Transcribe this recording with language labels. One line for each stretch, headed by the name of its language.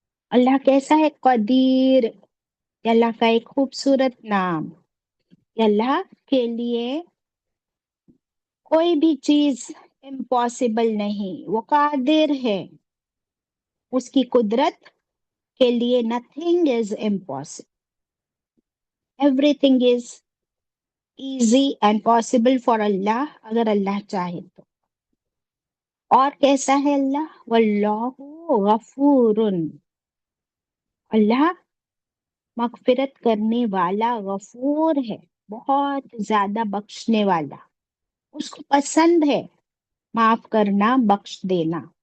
Urdu: اللہ کیسا ہے؟ قدیر. یہ اللہ کا ایک خوبصورت نام. یہ اللہ کے لیے کوئی بھی چیز امپاسبل نہیں، وہ قادر ہے. اس کی قدرت کے لیے
English: nothing is impossible. Everything is easy and possible for Allah
Urdu: اگر اللہ چاہے تو. اور کیسا ہے اللہ؟ واللہ غفور، اللہ مغفرت کرنے والا، غفور ہے، بہت زیادہ بخشنے والا. اس کو پسند ہے معاف کرنا، بخش دینا.